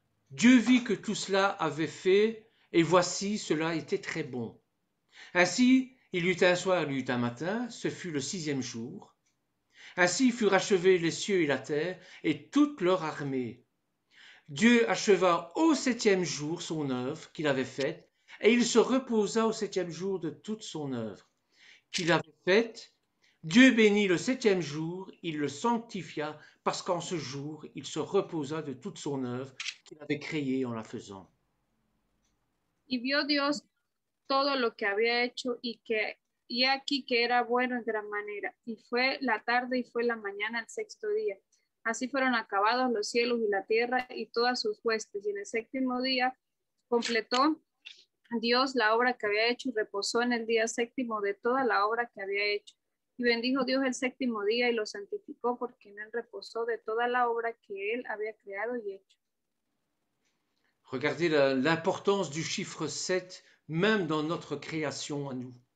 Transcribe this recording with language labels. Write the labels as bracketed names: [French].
[French] Dieu vit que tout cela avait fait, et voici, cela était très bon. Ainsi, il y eut un soir, il y eut un matin, ce fut le 6e jour. Ainsi furent achevés les cieux et la terre, et toute leur armée. Dieu acheva au 7e jour son œuvre qu'il avait faite, et il se reposa au 7e jour de toute son œuvre qu'il avait faite. Dieu bénit le 7e jour, il le sanctifia, parce qu'en ce jour, il se reposa de toute son œuvre qu'il avait créée en la faisant. [Spanish] Y vio Dios todo lo que había hecho y aquí que era bueno en gran manera. Y fue la tarde y fue la mañana el 6º día. Así fueron acabados los cielos y la tierra y todas sus huestes. Y en el 7º día completó Dios la obra que había hecho y reposó en el día 7º de toda la obra que había hecho. Y bendijo Dios el 7º día y lo santificó porque en él reposó de toda la obra que él había creado y hecho. [French] Regardez l'importance du chiffre 7, même dans notre création à nous.